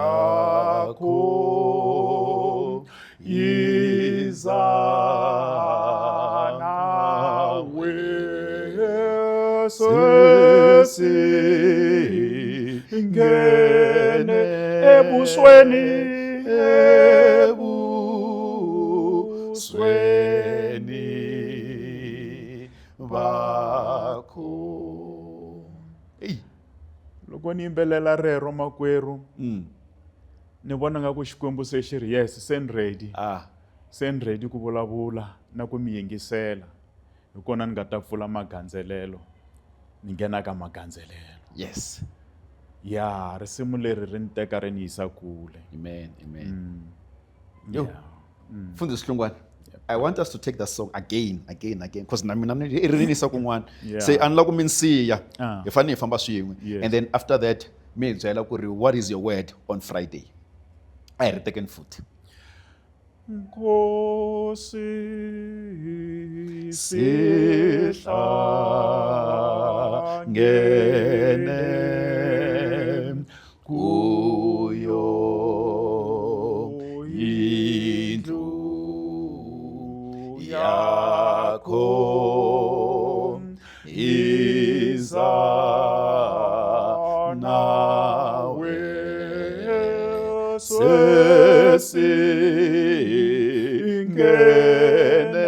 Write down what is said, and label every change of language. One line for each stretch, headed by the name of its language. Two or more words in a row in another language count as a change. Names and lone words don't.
Zulu: yakho yiza nawe sesingene ebusweni bakho. Hey.
Tsonga: Loko ni yimbelela rero makwerhu ni vona nga ku Xikwembu se xi ri yes se ni ready se ni ready ku vulavula na ku mi yingisela hi kona ni nga ta pfula magandzelelo ni nghena ka magandzelelo.
English: Yes.
Tsonga: Ya risimu leri ri ni teka ri ni yisa kule. Amen. Amen. Yo.
English: Yeah.
Tsonga: Mfundisi Hlungwane,
English: I want us to take that song again, because
Tsonga: na mina i rinisa kun'wana.
English: Yeah.
Tsonga: Say anila ku mi nsiya Ah. hi fanele hi famba swin'we,
English: Yes. and then after that
Tsonga: mi hi byela ku ri
English: what is your word on Friday.
Tsonga: A hi ri tekeni futhi.
Zulu: Nkosi sihlangene kuyo indlu yakho iza nawe sesingene